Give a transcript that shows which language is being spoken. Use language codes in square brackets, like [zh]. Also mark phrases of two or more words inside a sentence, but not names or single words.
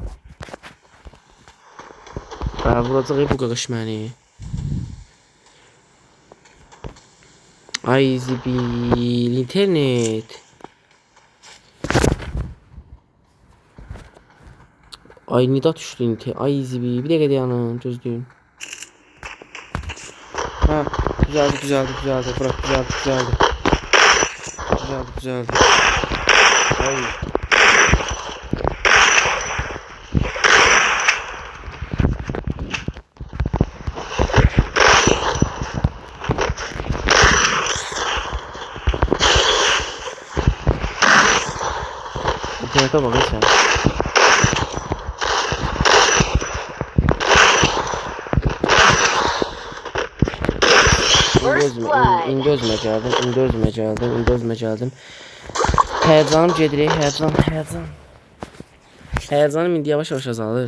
[az] Vuracaq bu qaqaş məni. Ay zibil, internet. Ay nida düşdü internet. Ay zibil, bir dəqiqə dayanın, gözləyin. [tr] Ha, düzeldi. Bırak, düzeldi. Ay. İnternete bak sen. [az] İndi özümə gəldim. Həyəcanım gedir, həyəcan. Həyəcanım indi yavaş azalır.